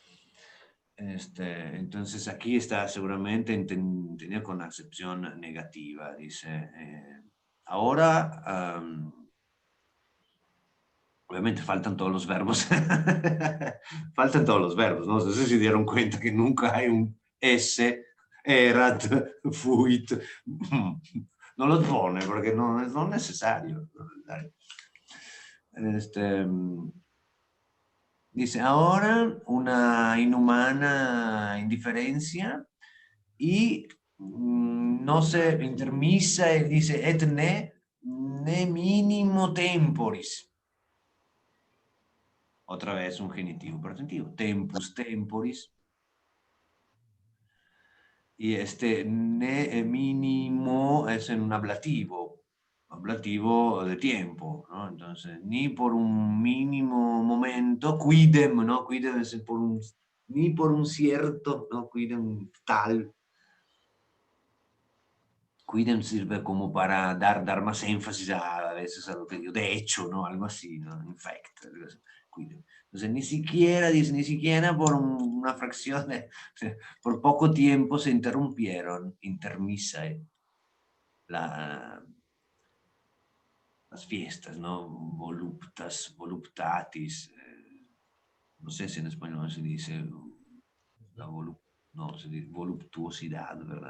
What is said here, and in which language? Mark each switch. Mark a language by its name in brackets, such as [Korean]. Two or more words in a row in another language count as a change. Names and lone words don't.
[Spanish] Entonces aquí está seguramente entendido con acepción negativa. Dice, ahora, obviamente faltan todos los verbos. Faltan todos los verbos, ¿no? No sé si se dieron cuenta que nunca hay un S, [Latin] erat, fuit. [Spanish] No los pone porque no es necesario. Dice, ahora una inhumana indiferencia y no se intermisa y dice, [Latin] et ne minimo temporis. [Spanish] Otra vez un genitivo partitivo. [Latin] Tempus temporis. [Spanish] Y [Latin] ne mínimo [Spanish] es en un ablativo de tiempo, ¿no? Entonces, ni por un mínimo momento, quidem, ¿no? Quidem es ni por un cierto, ¿no? Quidem tal. Quidem sirve como para dar más énfasis a veces a lo que digo, de hecho, ¿no? Algo así, ¿no? [English] In fact, [Spanish] quidem. Entonces, ni siquiera, dice, ni siquiera por una fracción por poco tiempo se interrumpieron, intermisa, las fiestas, ¿no? Voluptatis, no sé si en español se dice no, se dice voluptuosidad, ¿verdad?